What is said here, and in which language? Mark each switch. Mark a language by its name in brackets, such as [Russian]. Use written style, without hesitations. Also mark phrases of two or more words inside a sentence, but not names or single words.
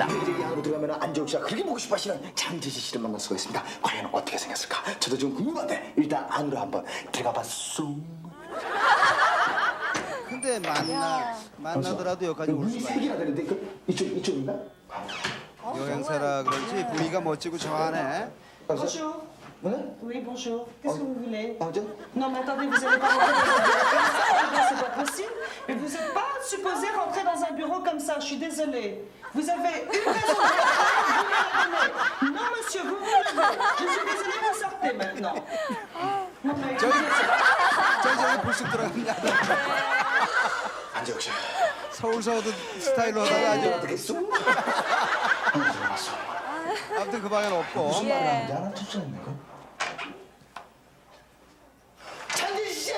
[Korean] 여기 안으로 들어가면 안재욱 씨가 그렇게 보고 싶어 하시는 장제시 씨를 만날 수가 있습니다. 과연 어떻게 생겼을까? 저도 좀 궁금한데 일단 안으로 한번 들어가 봤소. 근데 만나더라도 여기까지 올 문이 수가 세 개나 되는데 이쪽인가? 여행사라 그런지 분위기가 멋지고 저 안에 [French] Bonjour. Oui, bonjour. Qu'est-ce que vous voulez? [Korean] 안재? [French] Non, mais attendez, vous allez pas rentrer dans un bureau. C'est pas possible. Mais vous n'êtes pas supposé rentrer dans un bureau comme ça. Je suis désolée. Vous avez une raison de rentrer. Non, monsieur, vous vous levez. Je suis désolée, vous sortez maintenant. Non, mais... [Korean] 저기 불쑥 들어갑니다. 안재욱 씨. 서울서도 스타일로 하다가 아주 어떻게 했어? 아무튼 그 방에는 없고. 남자 하나 투자했네. 장제시 씨!